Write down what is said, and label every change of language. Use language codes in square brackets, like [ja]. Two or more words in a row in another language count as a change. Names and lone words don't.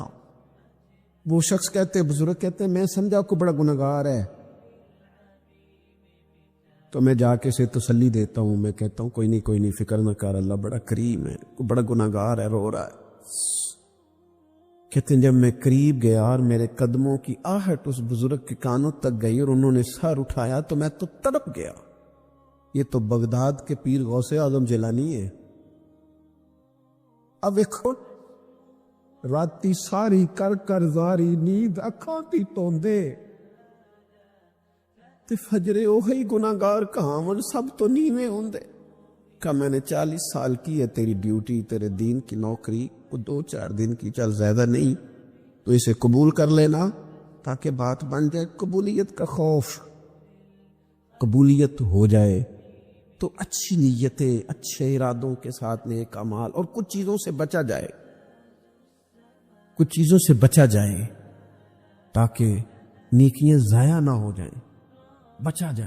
[ur] وہ شخص کہتے، بزرگ کہتے میں سمجھا کو بڑا گنہگار ہے، تو میں جا کے اسے تسلی دیتا ہوں، میں کہتا ہوں کوئی نہیں فکر نہ کر، اللہ بڑا کریم ہے، بڑا گنہگار ہے، رو رہا ہے۔ کہتے ہیں جب میں قریب گیا اور میرے قدموں کی آہٹ اس بزرگ کے کانوں تک گئی اور انہوں نے سر اٹھایا تو میں تو تڑپ گیا۔ یہ تو بغداد کے پیر غوث اعظم جیلانی ہے۔ [pa] اب ویکھو راتی ساری کر کر زاری نیند اکھاں دی توندے تے فجرے اوہی گناہگار کہاں ون سب تو نیویں ہوندے۔ [ur] کہ میں نے 40 سال کی ہے تیری ڈیوٹی، تیرے دین کی نوکری، وہ 2-4 دن کی، چل زیادہ نہیں، تو اسے قبول کر لینا تاکہ بات بن جائے۔ قبولیت کا خوف، قبولیت ہو جائے تو اچھی نیتیں، اچھے ارادوں کے ساتھ نیک اعمال اور کچھ چیزوں سے بچا جائے، کچھ چیزوں سے بچا جائے تاکہ نیکیاں ضائع نہ ہو جائیں، بچا جائے۔